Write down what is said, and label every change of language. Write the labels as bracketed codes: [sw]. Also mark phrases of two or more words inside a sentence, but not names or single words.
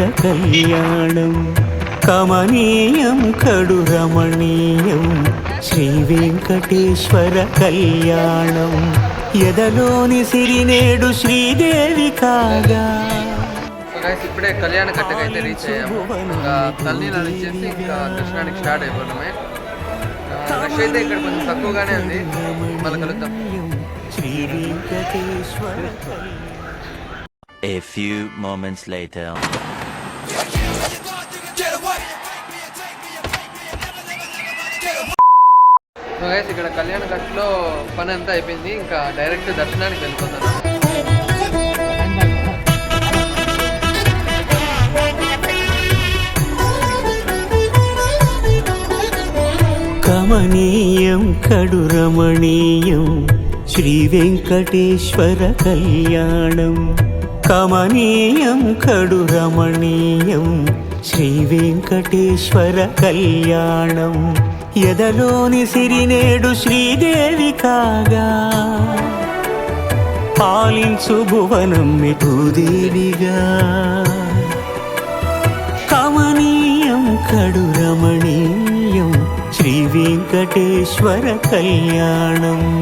[te] కళ్యాణం కమనీయం కడురమణీయం శ్రీవేంకటేశ్వర కళ్యాణం ఎదలోని సిరినేడు శ్రీదేవి కాగా। ఇప్పుడే కళ్యాణ కట్టకి అయితే రీచ్ అయ్యాము. ఇంకా తల్లినీళ్ళు ఇచ్చేసి ఇంకా దర్శనానికి స్టార్ట్ అయిపోవడమే. రష్ అయితే ఇక్కడ కొంచెం తక్కువగానే ఉంది. మళ్ళీ కలుద్దాం. [en] A few moments later. so guys [te] ఇక్కడ కళ్యాణ కట్టులో పని అంతా అయిపోయింది. ఇంకా డైరెక్ట్ దర్శనానికి వెళ్ళిపోతాను. కమనీయం కడురమణీయం శ్రీవేంకటేశ్వర కళ్యాణం కమనీయం కడురమణీయం శ్రీ వెంకటేశ్వర కళ్యాణం ఎదలోని సిరినేడు శ్రీదేవి కాగా పాలించు భువనం భూదేవిగా కమనీయం కడు రమణీయం శ్రీ వెంకటేశ్వర కళ్యాణం.